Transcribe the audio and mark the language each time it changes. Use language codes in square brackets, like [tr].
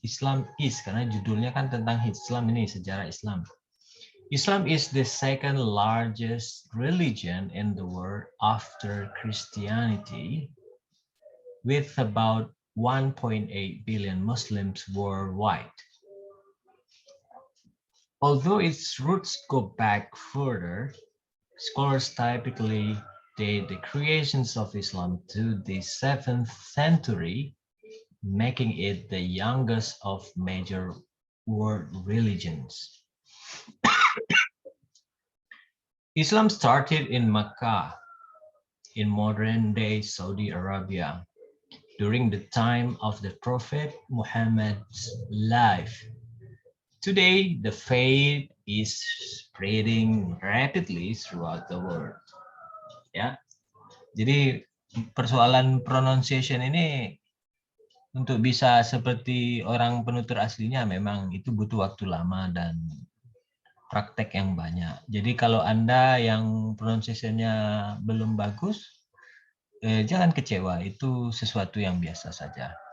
[en] Islam is, [id] karena judulnya kan tentang Islam ini, sejarah Islam. [en] Islam is the second largest religion in the world after Christianity, with about 1.8 billion Muslims worldwide. Although its roots go back further, scholars typically date the creations of Islam to the 7th century, making it the youngest of major world religions. Islam started in Mecca, in modern-day Saudi Arabia, during the time of the Prophet Muhammad's life. Today, the faith is spreading rapidly throughout the world. [id] Ya, jadi persoalan pronunciation ini untuk bisa seperti orang penutur aslinya memang itu butuh waktu lama dan praktek yang banyak. Jadi kalau Anda yang pronunciation-nya belum bagus, jangan kecewa, itu sesuatu yang biasa saja.